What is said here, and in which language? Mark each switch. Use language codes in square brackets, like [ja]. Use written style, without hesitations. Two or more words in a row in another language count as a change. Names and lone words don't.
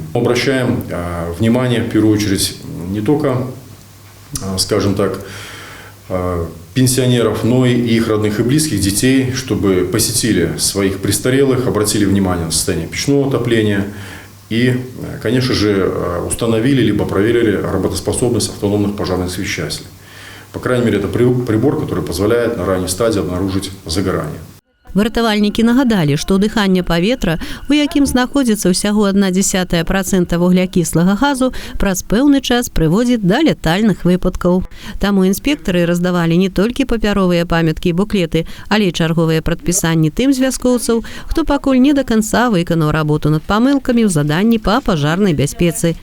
[ru] Обращаем внимание в первую очередь не только, скажем так, пенсионеров, но и их родных и близких, детей, чтобы посетили своих престарелых, обратили внимание на состояние печного отопления. И, конечно же, установили либо проверили работоспособность автономных пожарных освещателей. По крайней мере, это прибор, который позволяет на ранней стадии обнаружить загорание. [be] Выратавальнікі нагадалі, што дыханне паветра, у якім знаходзіцца ўсяго 0,1% вуглякіслага газу, праз пэўны час прыводзіць да летальных выпадкаў. Таму інспектары раздавалі не толькі папяровыя памяткі і буклеты, але і чарговыя прадпісанні тым з вяскоўцаў, хто пакуль не да канца выканаў работу над памылкамі ў заданні па пажарнай бяспецы.